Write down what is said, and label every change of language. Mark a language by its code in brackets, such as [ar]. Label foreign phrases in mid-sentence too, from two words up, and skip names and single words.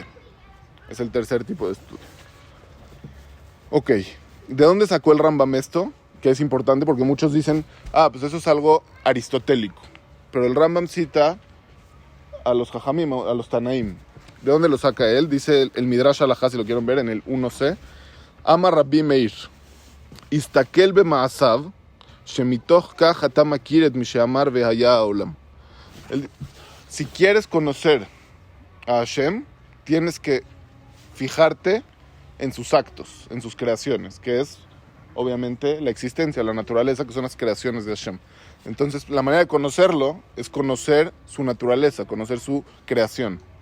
[es] Es el tercer tipo de estudio. Ok, ¿de dónde sacó el Rambam esto? Que es importante porque muchos dicen, pues eso es algo aristotélico. Pero el Rambam cita a los Jajamim, a los Tanaim. ¿De dónde lo saca él? Dice el Midrash Halajá, si lo quieren ver, en el 1c. [he] אמר רבי מאיר, הסתכל במעשיו, שמתוך כך אתה מכיר את מי שאמר והיה העולם. [es] Si quieres conocer a Hashem, tienes que fijarte en sus actos, en sus creaciones, que es obviamente la existencia, la naturaleza, que son las creaciones de Hashem. Entonces, la manera de conocerlo es conocer su naturaleza, conocer su creación.